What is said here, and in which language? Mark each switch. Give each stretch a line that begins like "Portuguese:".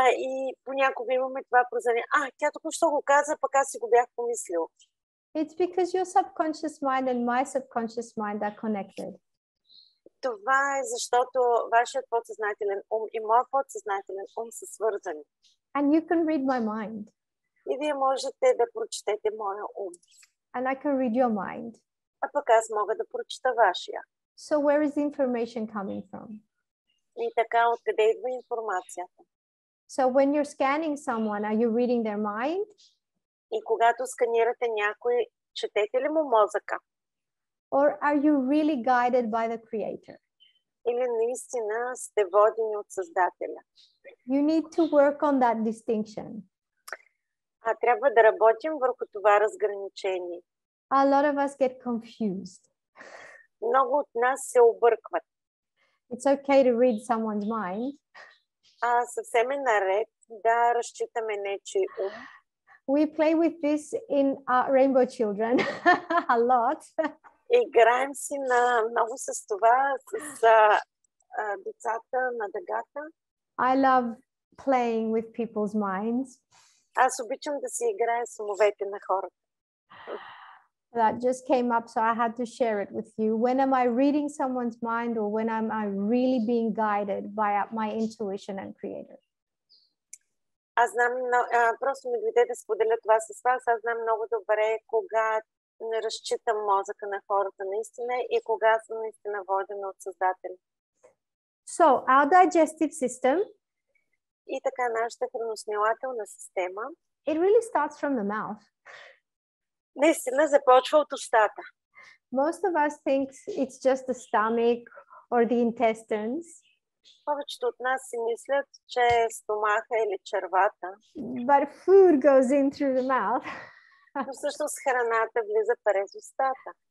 Bulgarian: И понякога имаме това прозрение. Тя току-що го каза, пък аз си го бях помислил.
English: It's because your subconscious mind and my subconscious mind are connected.
Bulgarian: Това е защото вашият подсъзнателен ум и моят подсъзнателен ум са свързани.
English: And you can read my mind.
Bulgarian: И вие можете да прочетете моя ум.
English: And I can read your mind.
Bulgarian: А пък аз мога да прочета вашия.
English: So where is the information coming from?
Bulgarian: И така, откъде идва информацията?
English: So when you're scanning someone, are you reading their mind?
Bulgarian: И когато сканирате някой, четете ли му мозъка?
English: Or are you really guided by the creator?
Bulgarian: Или наистина сте водени от Създателя?
English: You need to work on that distinction.
Bulgarian: Трябва да работим върху това разграничение.
English: A lot of us get confused.
Bulgarian: Много от нас се объркват.
English: It's okay to read someone's mind.
Bulgarian: Съвсем е наред да разчитаме нечий ум.
English: We play with this in Rainbow Children a lot.
Bulgarian: Играем си много с това, с децата на дъгата.
English: I love playing with people's minds.
Bulgarian: Аз обичам да си играя с умовете на хората.
English: That just came up, so I had to share it with you. When am I reading someone's mind, or when am I really being guided by my intuition and creator?
Bulgarian: Аз знам, просто ми дойде да споделя това с вас. Аз знам много добре кога не разчитам мозъка на хората наистина и кога съм наистина водена от Създателя.
English: So our digestive system,
Bulgarian: и така нашата храносмилателна система,
English: it really starts from the mouth.
Bulgarian: Наистина започва от устата.
English: Most of us think it's just the stomach or the intestines.
Bulgarian: Повечето от нас си мислят, че стомаха или червата.
English: But food goes in through the mouth.
Bulgarian: Но всъщност храната влиза през устата.